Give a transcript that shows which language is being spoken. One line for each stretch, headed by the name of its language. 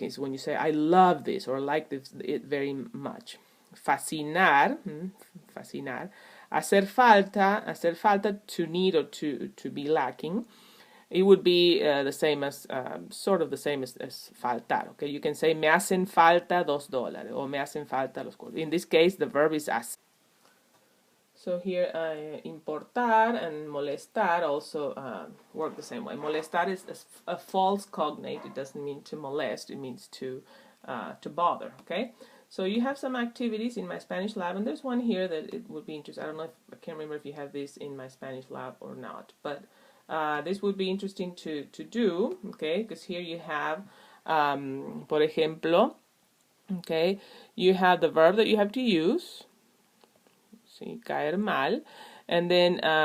English: It's when you say, I love this, or like this, it very much. Fascinar, fascinar. Hacer falta, to need or to be lacking. It would be the same as, sort of the same as faltar, okay? You can say,
Spanish: me hacen falta $2,
English: or
Spanish: me hacen falta los cursos.
English: In this case, the verb is hacer. So here, importar and molestar also work the same way. Molestar is a false cognate. It doesn't mean to molest. It means to bother, okay? So you have some activities in my Spanish lab, and there's one here that it would be interesting. I don't know if, I can't remember if you have this in my Spanish lab or not, but this would be interesting to do, okay, because here you have,
Spanish: por ejemplo,
English: okay, you have the verb that you have to use, sí, caer mal, and then